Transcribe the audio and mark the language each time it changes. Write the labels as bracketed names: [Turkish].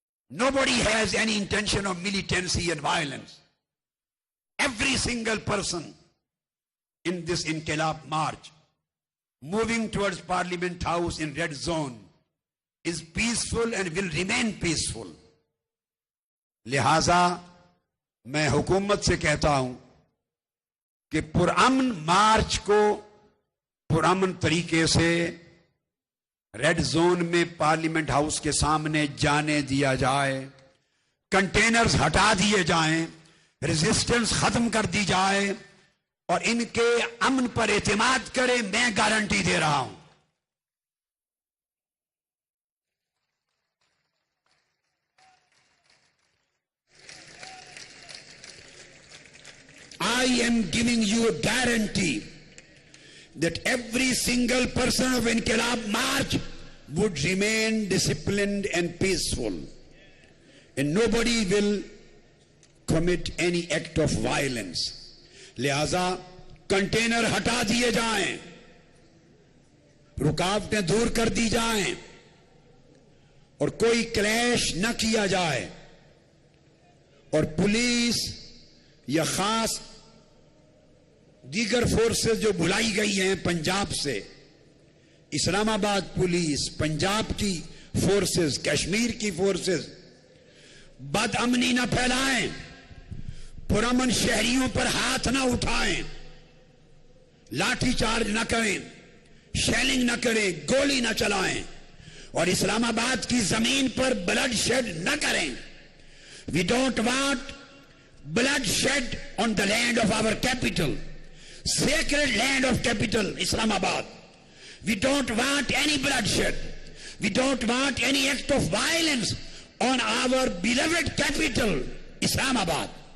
[English] Nobody has any intention of militancy and violence. Every single person in this Inqilab march moving towards Parliament House in red zone is peaceful and will remain peaceful. [Urdu] لہذا میں حکومت سے کہتا ہوں کہ پرامن مارچ کو پرامن طریقے سے ریڈ زون میں پارلیمنٹ ہاؤس کے سامنے جانے دیا جائے. کنٹینرز ہٹا دیے جائیں, ریزسٹنس ختم کر دی جائے اور ان کے امن پر اعتماد کرے. میں گارنٹی دے رہا ہوں. [English] I am giving you a guarantee that every single person of Inqilab March would remain disciplined and peaceful, and nobody will commit any act of violence. [Urdu] لہذا کنٹینر ہٹا دیے جائیں, رکاوٹیں دور کر دی جائیں اور کوئی کلیش نہ کیا جائے. اور پولیس یا خاص دیگر فورسز جو بلائی گئی ہیں پنجاب سے, اسلام آباد پولیس, پنجاب کی فورسز, کشمیر کی فورسز, بد امنی نہ پھیلائیں, پرامن شہریوں پر ہاتھ نہ اٹھائیں, لاٹھی چارج نہ کریں, شیلنگ نہ کریں, گولی نہ چلائیں اور اسلام آباد کی زمین پر بلڈ شیڈ نہ کریں. We don't want [English] blood shed on the land of our capital, sacred land of capital Islamabad. We don't want any bloodshed. We don't want any act of violence on our beloved capital Islamabad.